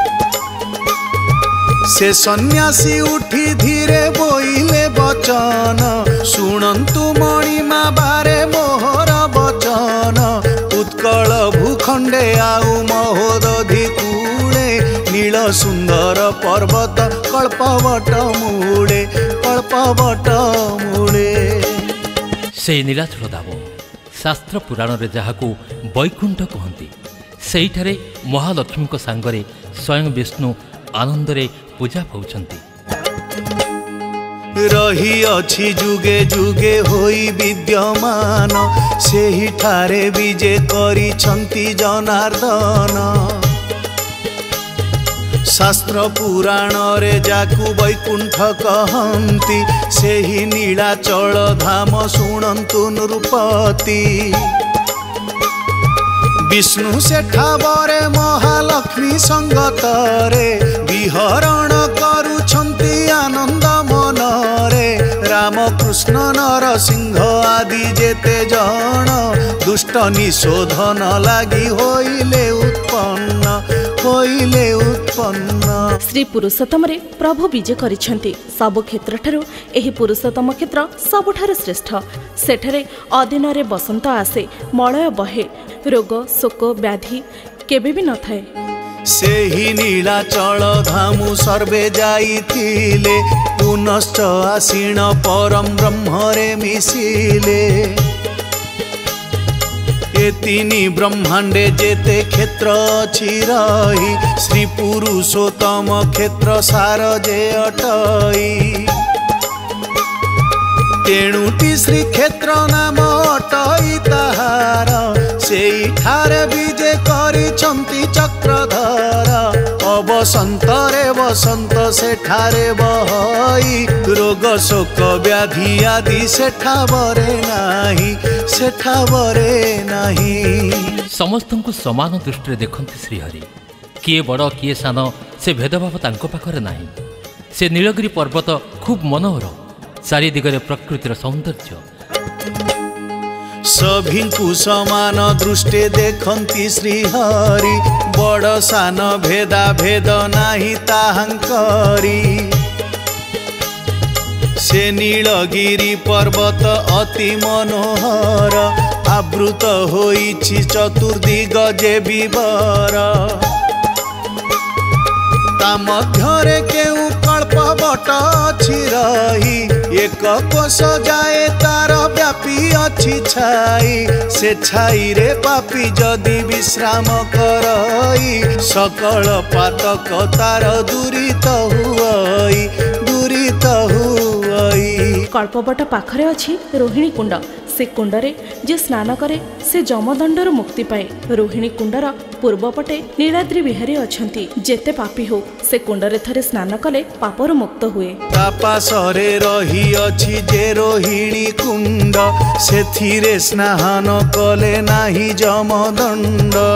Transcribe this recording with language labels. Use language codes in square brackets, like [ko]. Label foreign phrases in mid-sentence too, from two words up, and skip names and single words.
[or] ସେ ସନ୍ନ୍ୟାସୀ ଉଠି ଧୀରେ ବୋଇଲେ ବଚନ ଶୁଣନ୍ତୁ ମଣିମା ବାରେ ମୋହର ବଚନ। ଉତ୍କଳ ଭୂଖଣ୍ଡେ ଆଉ ମହୋଦଧି କୂଳେ ନୀଳ ସୁନ୍ଦର ପର୍ବତ କଳ୍ପବଟ ମୂଳେ। ସେ ନୀଳାଚଳ ଦାବ ଶାସ୍ତ୍ର ପୁରାଣ ରେ ଯାହାକୁ ବୈକୁଣ୍ଠ କହତି ସେଠାରେ ମହାଲକ୍ଷ୍ମୀ କୋ ସାଙ୍ଗରେ ସ୍ୱୟଂ ବିଷ୍ଣୁ ଆନନ୍ଦରେ ପୂଜା ପାଉଛନ୍ତି। ରହି ଅଛି ଯୁଗେ ଯୁଗେ ହୋଇ ବିଦ୍ୟମାନ ସେହି ଠାରେ ବିଜେ କରିଛନ୍ତି ଜନାର୍ଦ୍ଦନ। ଶାସ୍ତ୍ର ପୁରାଣ ରେ ଯାକୁ ବୈକୁଣ୍ଠ କହନ୍ତି ସେହି ନୀଳାଚଳ ଧାମ ଶୁଣନ୍ତୁ ନୃପତି। ବିଷ୍ଣୁ ସେଠାବରେ ମହାଲକ୍ଷ୍ମୀ ସଙ୍ଗତରେ ବିହରଣ କରୁଛନ୍ତି ଆନନ୍ଦ ମନରେ। ରାମକୃଷ୍ଣ ନରସିଂହ ଆଦି ଯେତେ ଜନ ଦୁଷ୍ଟ ନିଶୋଧନ ଲାଗି ହୋଇଲେ ଉତ୍ପନ୍ନ ଶ୍ରୀ ପୁରୁଷୋତ୍ତମ ରେ ପ୍ରଭୁ ବିଜୟ କରିସେନ୍ତି ସବ କ୍ଷେତ୍ର ଠାରୁ ଏହି ପୁରୁଷୋତ୍ତମ କ୍ଷେତ୍ର ସବୁଠାରୁ ଶ୍ରେଷ୍ଠ। ସେଠରେ ଅଦିନ ରେ ବସନ୍ତ ଆସେ ମଳୟ ବହେ ରୋଗ ଶୋକ ବ୍ୟାଧି କେବେ ଭି ନ ଥାଏ। ସେହି ନୀଳାଚଳ ଧାମୁ ସର୍ବେ ଯାଇଥିଲେ ପୁନଶ୍ଚ ଆସିନ ପରମ ବ୍ରହ୍ମରେ ମିଶିଲେ। ଏ ତିନି ବ୍ରହ୍ମାଣ୍ଡେ ଯେତେ କ୍ଷେତ୍ର ଅଛି ରହି ଶ୍ରୀ ପୁରୁଷୋତ୍ତମ କ୍ଷେତ୍ର ସାର ଯେ ଅଟଇ। ତେଣୁଟି ଶ୍ରୀ କ୍ଷେତ୍ର ନାମ ଅଟଇ ତାହାର ସେଇ ଠାରେ ବିଜୟ କରିଛନ୍ତି ଚକ୍ରଧର। ଅବସନ୍ତରେ ବସନ୍ତ ସେଠାରେ ବହଇ ରୋଗ ଶୋକ ବ୍ୟାଧି ଆଦି ସେଠା ବରେ ନାହିଁ। ସମସ୍ତଙ୍କୁ ସମାନ ଦୃଷ୍ଟି ଦେଖନ୍ତେ ଶ୍ରୀହରି କିଏ ବଡ଼ କିଏ ସାନ ସେ ଭେଦଭାବ ତାଙ୍କ ପାଖରେ ନାହିଁ। ସେ ନୀଳଗିରି ପର୍ବତ ଖୁବ ମନୋହର ଚାରି ଦିଗରେ ପ୍ରକୃତିର ସୌନ୍ଦର୍ଯ୍ୟ ସଭିଙ୍କୁ ସମାନ ଦୃଷ୍ଟି ଦେଖନ୍ତି ଶ୍ରୀହରି ବଡ଼ ସାନ ଭେଦା ଭେଦ ନାହିଁ ତାହାଙ୍କରି। ସେ ନୀଳଗିରି ପର୍ବତ ଅତି ମନୋହର ଆବୃତ ହୋଇଛି ଚତୁର୍ଦ୍ଦିଗ ଯେ ବିବର। ତା ମଧ୍ୟରେ କେଉଁ କଳ୍ପ ବଟ ଅଛି ରହି ଏକ କୋଶ ଯାଏ ତାର ବ୍ୟାପି ଅଛି ଛାଇ। ସେ ଛାଇ ରେ ପାପୀ ଯଦି ବିଶ୍ରାମ କରଇ ସକଳ ପାତକ ତାର ଦୂରିତ ହୁଇ। କଳ୍ପବଟ ପାଖରେ ଅଛି ରୋହିଣୀ କୁଣ୍ଡ। ସେ କୁଣ୍ଡରେ ଯେ ସ୍ନାନ କରେ ସେ ଯମଦଣ୍ଡର ମୁକ୍ତି ପାଏ। ରୋହିଣୀ କୁଣ୍ଡର ପୂର୍ବପଟେ ନୀଳାଦ୍ରି ବିହାରୀ ଅଛନ୍ତି। ଯେତେ ପାପୀ ହୋ ସେ କୁଣ୍ଡରେ ଥରେ ସ୍ନାନ କଲେ ପାପର ମୁକ୍ତ ହୁଏ। ତାପାଶରେ ରହି ଅଛି ଯେ ରୋହିଣୀ କୁଣ୍ଡ ସେଥିରେ ସ୍ନାନ କଲେ ନାହିଁ ଯମଦଣ୍ଡ।